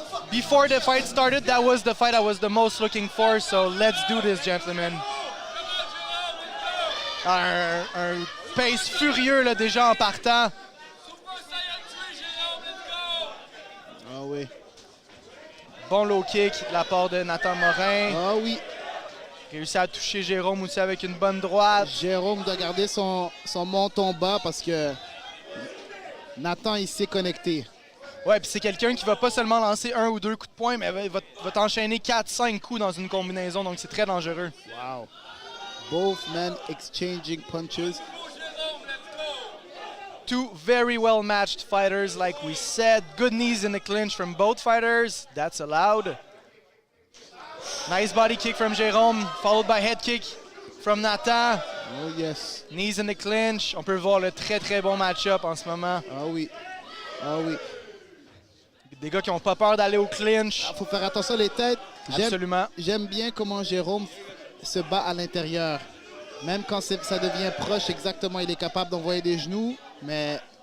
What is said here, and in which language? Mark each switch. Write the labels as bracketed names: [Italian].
[English] Before the fight started, that was the fight I was the most looking for. So let's do this, gentlemen. [French] Un pace furieux là, déjà en partant. Ah oui. Bon low kick de la part de Nathan Morin. Ah oui. Réussit à toucher Jérôme aussi avec une bonne droite. Jérôme doit garder son menton bas parce que Nathan, il s'est connecté. Ouais, puis c'est quelqu'un qui va pas seulement lancer un ou deux coups de poing, mais va t'enchaîner 4-5 coups dans une combinaison, donc c'est très dangereux. Wow. [English] Both men exchanging punches. Two very well-matched fighters, like we said. Good knees in the clinch from both fighters. That's allowed. Nice body kick from Jérôme, followed by head kick from Nathan. Oh yes. Knees in the clinch. [French] On peut voir le très très bon match-up en ce moment. Ah oui. Ah oui. Des gars qui n'ont pas peur d'aller au clinch. Il faut faire attention les têtes. Absolument. J'aime bien comment Jérôme se bat à l'intérieur. Même quand ça devient proche, exactement, il est capable d'envoyer des genoux, mais...